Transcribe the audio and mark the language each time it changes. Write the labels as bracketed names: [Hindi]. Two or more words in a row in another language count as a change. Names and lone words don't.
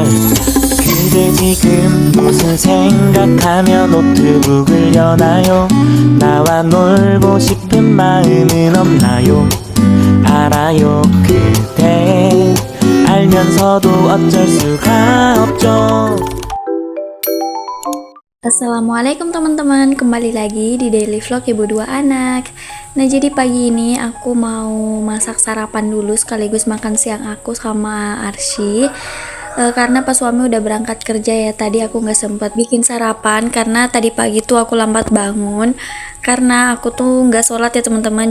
[Korean] 그대 지금 무슨 생각하며 노트북을 여나요? 나와 놀고 싶은 마음은 없나요? 알아요. 그대 알면서도 어쩔 수가 없죠. [Indonesian] Assalamualaikum teman-teman, kembali lagi di Daily Vlog Ibu Dua Anak. Nah, jadi pagi ini aku mau masak sarapan dulu sekaligus makan siang aku sama Arsy. Karena pas suami udah berangkat kerja ya, tadi aku nggak sempat bikin sarapan karena tadi pagi tuh aku lambat bangun karena aku tuh nggak sholat ya teman-teman.